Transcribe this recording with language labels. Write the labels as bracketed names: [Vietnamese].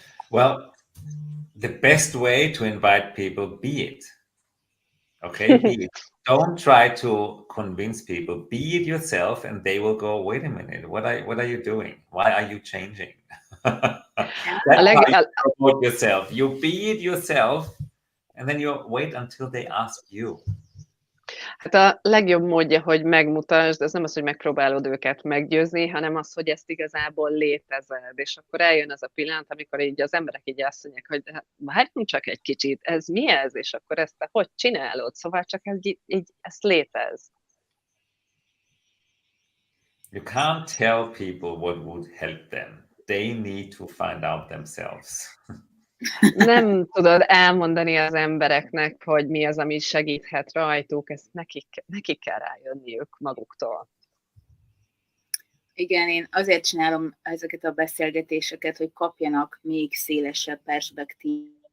[English] Well, the best way to invite people, be it. Okay, be it. Don't try to convince people. Be it yourself, and they will go, wait a minute, what are you doing? Why are you changing? That's how you promote yourself. You be it yourself, and then you wait until they ask you. [Hungarian] Hát a legjobb módja, hogy megmutasd, ez nem az, hogy megpróbálod őket meggyőzni, hanem az, hogy ezt igazából létezed, és akkor eljön az a pillanat, amikor így az emberek így azt mondják, hogy várjunk csak egy kicsit, ez mi ez? És akkor ezt te hogy csinálod? Szóval csak így ezt létez. [English] You can't tell people what would help them. They need to find out themselves. [Hungarian] Nem tudod elmondani az embereknek, hogy mi az, ami segíthet rajtuk, ezt nekik kell rájönniük maguktól. Igen, én azért csinálom ezeket a beszélgetéseket, hogy kapjanak még szélesebb perspektívát.